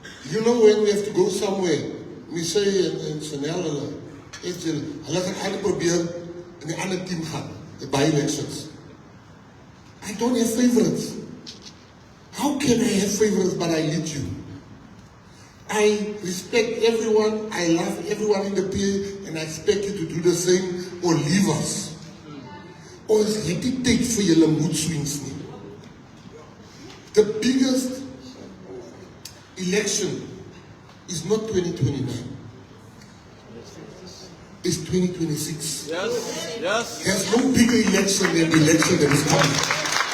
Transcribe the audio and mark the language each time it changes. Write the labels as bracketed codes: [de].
[en] You know, when we have to go somewhere, Michelle and Chanel, [af] hulle gaan probeer in die ander team gaan, [en] the by-elections. I don't have favorites. How can I have favorites but I lead you? I respect everyone, I love everyone in the PA, and I expect you to do the same or leave us. [af] Or is het die tyd vir julle mood swings nie? [en] The biggest election is not 2029. It's 2026. Yes. There's no bigger election than the election that is coming.